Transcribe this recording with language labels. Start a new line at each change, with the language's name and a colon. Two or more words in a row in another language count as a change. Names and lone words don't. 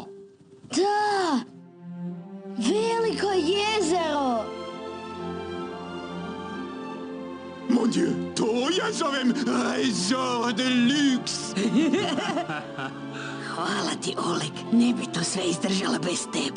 Croatian: Da! Veliko jezero!
French: Mon Dieu,
Croatian: to ja zovem
French: resort de luxe!
Croatian: Hvala ti, Oleg. Ne bi to sve izdržala bez tebe.